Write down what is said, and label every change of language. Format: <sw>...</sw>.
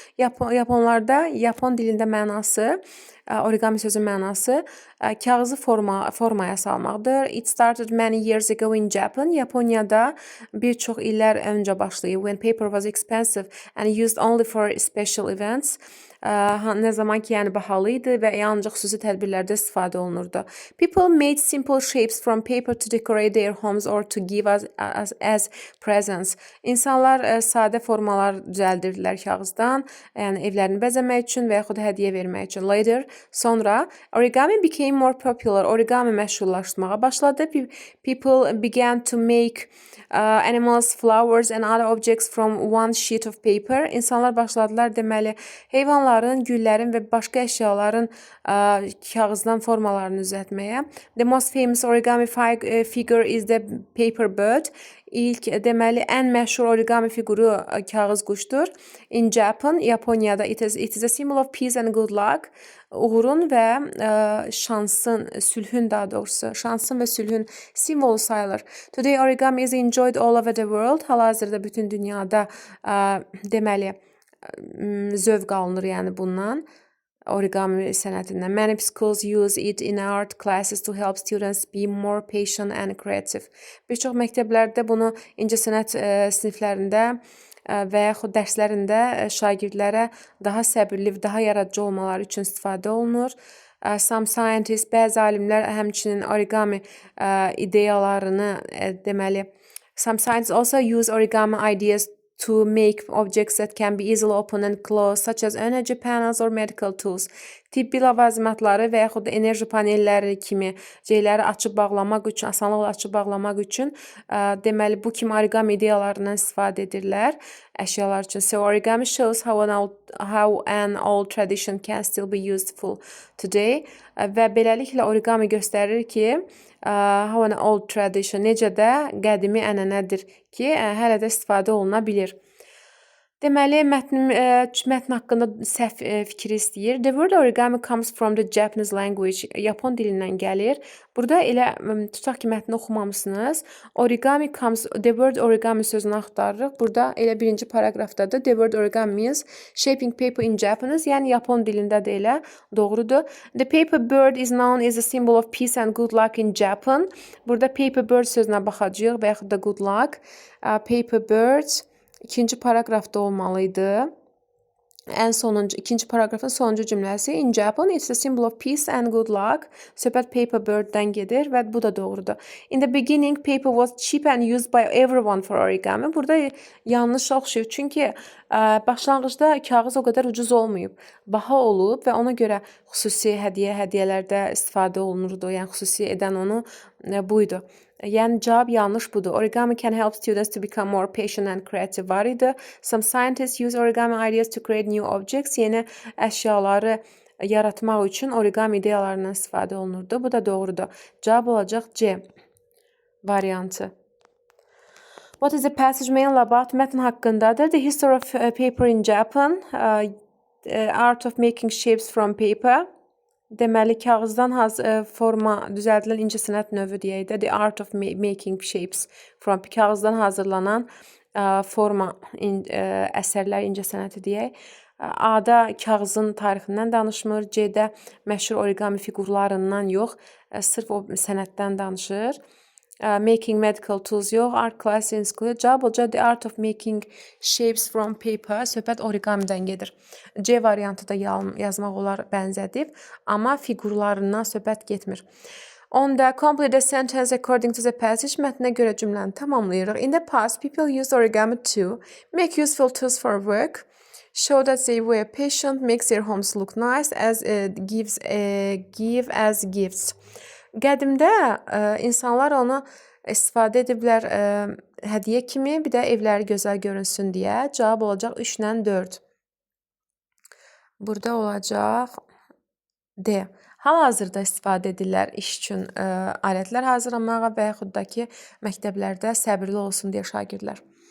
<az>Yaponlarda, Yapon dilində mənası, origami sözün mənası kağızı formaya salmaqdır.</az> <en>It started many years ago in Japan.</en> <az>Yaponiyada bir çox illər öncə başlayıb.</az> <en>When paper was expensive and used only for special events.</en> <az>Nə zaman ki, yəni bahalı idi və ancaq xüsusi tədbirlərdə istifadə olunurdu.</az> <en>People made simple shapes from paper to decorate their homes or to give us as presents.</en> <az>İnsanlar sadə formalar düzəldirdilər kağızdan, yəni evlərini bəzəmək üçün və yaxud hədiyyə vermək üçün.</az> <en>Later,</en> <az>sonra</az> <en>origami became more popular.</en> <az>Origami məşhurlaşmağa başladı.</az> <en>People began to make animals, flowers and other objects from one sheet of paper.</en> <az>İnsanlar başladılar deməli heyvanların, güllərin və başqa əşyaların kağızdan formalarını düzəltməyə.</az> <en>The most famous origami figure is the paper bird.</en> <az>İlk deməli ən məşhur origami fiquru kağız quşdur.</az> <en>In Japan,</en> <az>Yaponiyada</az> <en>it is a symbol of peace and good luck.</en> <az>Uğurun və şansın, sülhün daha doğrusu, şansın və sülhün simvolu sayılır. Today origami is enjoyed all over the world. Hal-hazırda bütün dünyada deməli zövq alınır yəni bundan. Origami sənətindən.</az> <en>Many schools use it in art classes to help students be more patient and creative.</en> <az>Bir çox məktəblərdə bunu incəsənət siniflərində və yaxud dərslərində şagirdlərə daha səbirli və daha yaradıcı olmaları üçün istifadə olunur.</az> <en>Some scientists,</en> <az>bəzi alimlər həmçinin origami ideyalarını deməli,</az> <en>some scientists also use origami ideas to make objects that can be easily opened and closed, such as energy panels or medical tools.</en> <az>Tibbi ləvazimatları və yaxud da enerji panelləri kimi şeyləri açıb bağlamaq üçün, asanlıqla açıb bağlamaq üçün deməli bu kimi origami ideyalarından istifadə edirlər əşyalar üçün.</az> <en>So origami shows how an old tradition can still be useful today.</en> <az>Və beləliklə origami göstərir ki,</az> <en>how an old tradition</en> <az>necə də qədimi ənənədir ki, hələ də istifadə oluna bilir. Deməli, mətn haqqında səhv fikri istəyir.</az> <en>The word origami comes from the Japanese language.</en> <az>Yapon dilindən gəlir. Burada elə tutaq ki, mətni oxumamısınız.</az> <en>Origami comes, the word origami</en> <az>sözünü axtarırıq. Burada elə birinci paragrafdadır.</az> <en>The word origami means shaping paper in Japanese.</en> <az>Yəni, Yapon dilində də elə doğrudur.</az> <en>The paper bird is known as a symbol of peace and good luck in Japan.</en> <az>Burada paper bird sözünə baxacağıq və yaxud da good luck. Paper bird ikinci paragrafda olmalıydı. ən sonuncu, ikinci paragrafın sonuncu cümləsi.</az> <en>In Japan, it's a symbol of peace and good luck.</en> <az>Söhbət paper birddən gedir və bu da doğrudur. In the beginning, paper was cheap and used by everyone for origami. Burada yanlış oxşuyur. Çünki başlanğıcda kağız o qədər ucuz olmayıb. Baha olub və ona görə xüsusi hədiyyələrdə istifadə olunurdu. Yəni xüsusi edən onu buydu. Yəni cavab yanlış budur.</az> <en>Origami can help students to become more patient and creative</en> <az>var idi.</az> <en>Some scientists use origami ideas to create new objects.</en> <az>Yeni əşyaları yaratmaq üçün origami ideyalarından istifadə olunurdu. Bu da doğrudur. Cavab olacaq C variantı.</az> <en>What is the passage mainly about?</en> <az>Mətn haqqındadır.</az> <en>The history of paper in Japan. Art of making shapes from paper.</en> <az>Deməli, kağızdan forma düzəldilən incəsənət növü deyək də.</az> <en>The art of making shapes from</en> <az>kağızdan hazırlanan forma əsərlər incəsənəti deyək. A-da kağızın tarixindən danışmır. C-də məşhur origami fiqurlarından yox, sırf o sənətdən danışır.</az> <en>Making medical tools yox, art class in school.</en> <az>Cavab olacaq</az> <en>the art of making shapes from paper.</en> <az>Söhbət origamidən gedir. C variantı da yazmaq olar bənzədib, amma fiqurlarından söhbət getmir.</az> <en>Onda complete the sentence according to the passage.</en> <az>Mətnə görə cümləni tamamlayırıq.</az> <en>In the past, people used origami to make useful tools for work, show that they were patient, makes their homes look nice, give as gifts.</en> <az>Qədimdə insanlar onu istifadə ediblər hədiyyə kimi, bir də evləri gözəl görünsün deyə. Cavab olacaq 3 ilə 4. Burada olacaq D. Hal-hazırda istifadə edirlər iş üçün alətlər hazırlamağa və yaxud da ki, məktəblərdə səbirli olsun deyə şagirdlər.</az>